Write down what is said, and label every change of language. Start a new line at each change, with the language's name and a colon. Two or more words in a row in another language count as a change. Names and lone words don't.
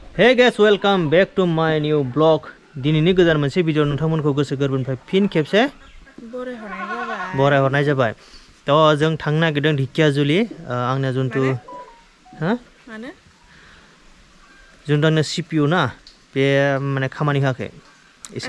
English: Hey guys, welcome back to my new vlog.
Bodo: दिनैनि गोदान मोनसे भिडिअ नोंथांमोनखौ गोसो गोरबोनिफ्राय फिन खेबसे बरायहरनाय जाबाय। तो जों थांनो नागिरदों ढेकियाजुलि आंना जुन्थु जुन्थु CPU ना बे माने खामानि होआखै एसे